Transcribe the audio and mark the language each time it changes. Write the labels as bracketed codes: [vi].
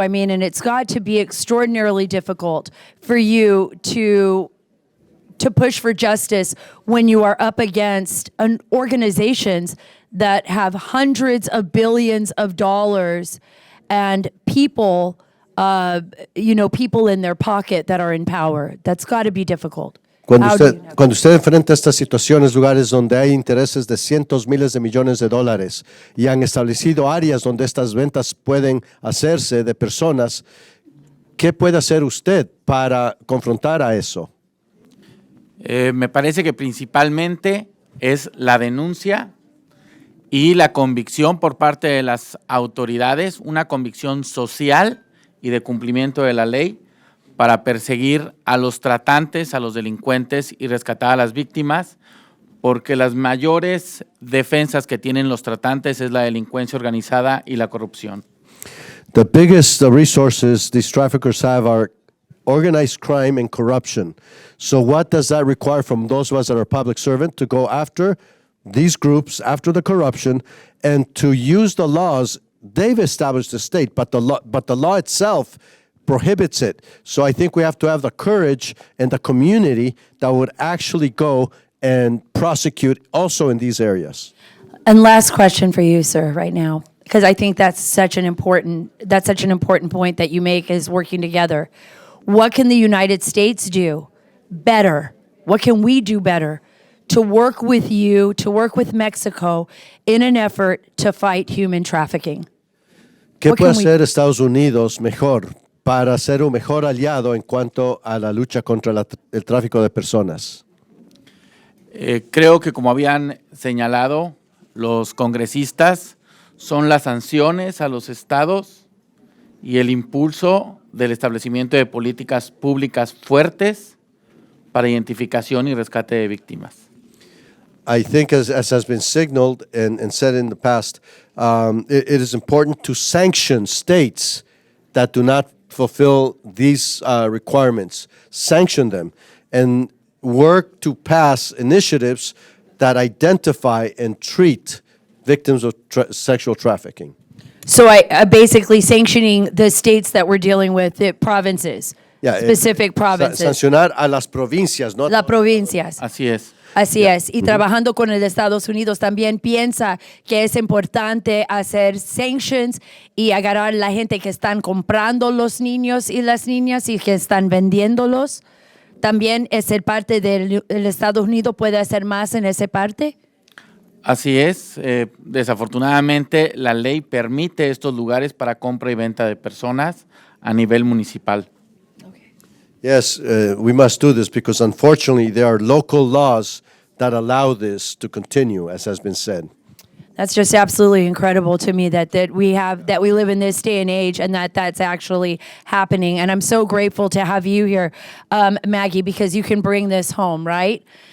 [en] I mean, and it's got to be extraordinarily difficult for you to push for justice when you are up against organizations that have hundreds of billions of dollars and people, people in their pocket that are in power. That's got to be difficult. How do you navigate? [es] Cuando usted enfrenta estas situaciones, lugares donde hay intereses de cientos, miles de millones de dólares y han establecido áreas donde estas ventas pueden hacerse de personas, ¿qué puede hacer usted para confrontar a eso? Me parece que principalmente es la denuncia y la convicción por parte de las autoridades, una convicción social y de cumplimiento de la ley para perseguir a los tratantes, a los delincuentes y rescatar a las víctimas, porque las mayores defensas que tienen los tratantes es la delincuencia organizada y la corrupción. [en] The biggest resources these traffickers have are organized crime and corruption. So what does that require from those of us that are public servant to go after these groups, after the corruption, and to use the laws? They've established the state, but the law itself prohibits it. So I think we have to have the courage and the community that would actually go and prosecute also in these areas. And last question for you, sir, right now, because I think that's such an important point that you make, is working together. What can the United States do better? What can we do better to work with you, to work with Mexico in an effort to fight human trafficking? [es] ¿Qué [en] What [es] puede [en] can we- [es] hacer Estados Unidos mejor para ser un mejor aliado en cuanto a la lucha contra el tráfico de personas? Creo que, como habían señalado los congresistas, son las sanciones a los estados y el impulso del establecimiento de políticas públicas fuertes para identificación y rescate de víctimas. [en] I think, as has been signaled and said in the past, it is important to sanction states that do not fulfill these requirements, sanction them, and work to pass initiatives that identify and treat victims of sexual trafficking. So I basically sanctioning the states that we're dealing with, the provinces, specific provinces, [es] Sancionar a las provincias, ¿no? las provincias. Así es. Así es. Y trabajando con el Estados Unidos también piensa que es importante hacer sanctions y agarrar a la gente que están comprando los niños y las niñas y que están vendiéndolos. También es el parte del Estados Unidos puede hacer más en esa parte. Así es. Desafortunadamente, la ley permite estos lugares para compra y venta de personas a nivel municipal. [en] Yes, we must do this because unfortunately there are local laws that allow this to continue, as has been said. That's just absolutely incredible to me that we live in this day and age and that's actually happening. And I'm so grateful to have you here, Maggie, because you can bring this home, right?